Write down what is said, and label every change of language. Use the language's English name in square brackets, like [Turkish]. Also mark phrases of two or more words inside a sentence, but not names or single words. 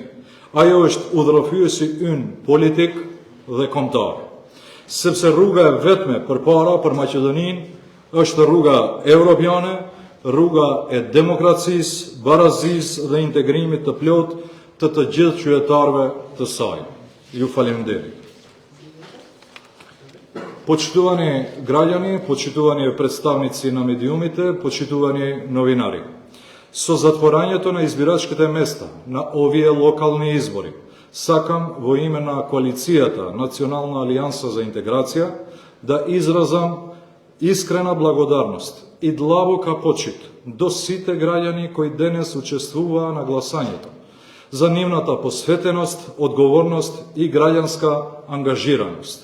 [Albanian] Ajo është udhërofyesi ynë politik dhe kombëtar. Sepse rruga e vetme përpara për Maqedoninë është rruga europiane, rruga e demokracisë, barazisë dhe integrimit të plotë të gjithë qytetarëve të saj. Ju faleminderit. [Macedonian] Поштовани граѓани, поштовани предстaвници на медијумите, поштовани новинари. Со затворањето на избирачките места на овие локални избори, сакам во име на коалицијата Национална алијанса за интеграција да изразам искрена благодарност и длабока почит до сите граѓани кои денес учествуваа на гласањето, за нивната посветеност, одговорност и граѓанска ангажираност.